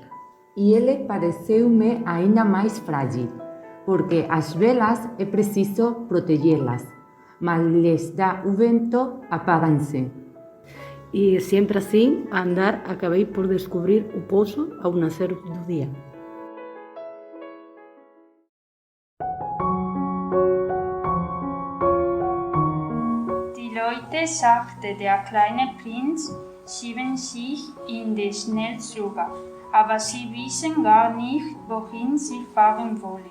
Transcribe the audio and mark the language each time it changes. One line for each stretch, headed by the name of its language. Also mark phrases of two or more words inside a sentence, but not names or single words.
Portuguese: E ele pareceu-me ainda mais frágil, porque as velas é preciso protegê-las, mas lhes dá o vento, apagam-se. E sempre assim, a andar, acabei por descobrir o poço ao nascer do dia.
German: Die Leute, sagte der kleine Prinz, schieben sich in die Schnellzüge, aber sie wissen gar nicht, wohin sie fahren wollen.